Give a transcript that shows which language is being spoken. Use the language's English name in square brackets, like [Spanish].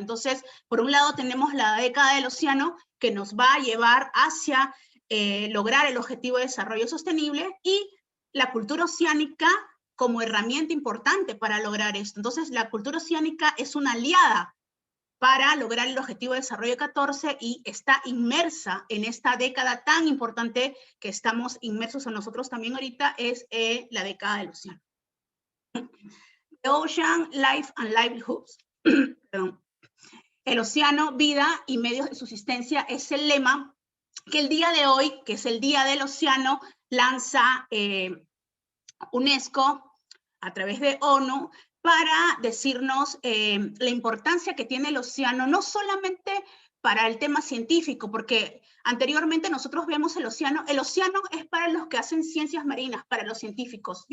[Spanish] Entonces, por un lado tenemos la década del océano, que nos va a llevar hacia lograr el objetivo de desarrollo sostenible, y la cultura oceánica como herramienta importante para lograr esto. Entonces, la cultura oceánica es una aliada para lograr el objetivo de desarrollo 14 y está inmersa en esta década tan importante que estamos inmersos en nosotros también ahorita, es la década del océano. [English] The Ocean, Life and Livelihoods. [Spanish] Perdón. El océano, vida y medios de subsistencia es el lema que el día de hoy, que es el Día del Océano, lanza UNESCO a través de ONU para decirnos la importancia que tiene el océano, no solamente para el tema científico, porque anteriormente nosotros vemos el océano es para los que hacen ciencias marinas, para los científicos.